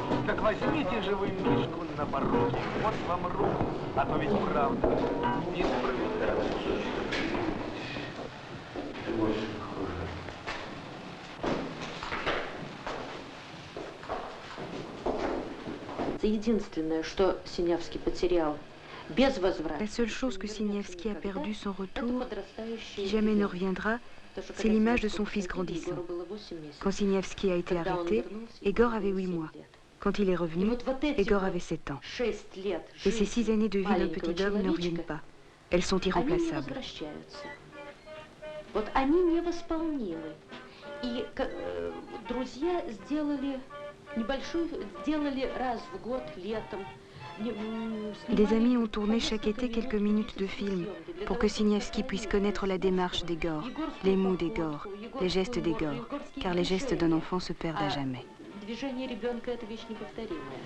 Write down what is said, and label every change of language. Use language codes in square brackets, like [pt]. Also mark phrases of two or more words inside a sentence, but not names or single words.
[ru] Так возьмите же вы Мишку на поруки. Вот вам руку, а то ведь правда несправедливость. Единственное, что Синявский потерял без возврата. [fr] La seule chose que Siniavski a perdue sans retour, qui jamais ne reviendra, c'est l'image de son fils grandissant. Quand Siniavski a été arrêté, Egor avait 8 mois. Quand il est revenu, Egor avait 7 ans. Et ces 6 années de vie d'un petit homme ne reviennent pas. Elles sont irremplaçables. [ru] Вот они невосполнимы. И друзья сделали раз в год летом. [fr] Des amis ont tourné chaque été quelques minutes de film pour que Siniavski puisse connaître la démarche d'Egor, les mots d'Egor, les gestes d'Egor, car les gestes d'un enfant se perdent à jamais. [ru] Движение ребенка — это вещь неповторимая.